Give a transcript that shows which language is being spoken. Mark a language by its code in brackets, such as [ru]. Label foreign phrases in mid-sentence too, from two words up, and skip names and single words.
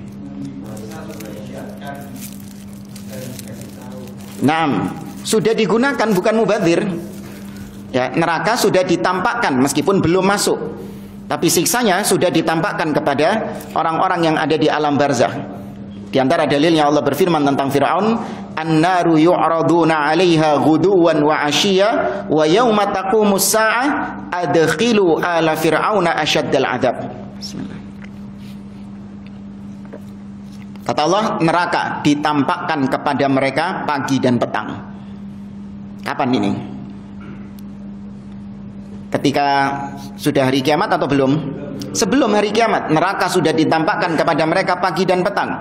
[id] Naam, sudah digunakan, bukan mubadzir. Ya, neraka sudah ditampakkan meskipun belum masuk, tapi siksanya sudah ditampakkan kepada orang-orang yang ada di alam barzakh. Di antara dalilnya Allah berfirman tentang Fir'aun, [ar] "النار يعرضون عليها غدوا وعشيا ويوم تقوم الساعة أدخلوا آل فرعون أشد العذاب." [id] Bismillah. Kata Allah, neraka ditampakkan kepada mereka pagi dan petang. Kapan ini? Ketika sudah hari kiamat atau belum? Sebelum hari kiamat, neraka sudah ditampakkan kepada mereka pagi dan petang.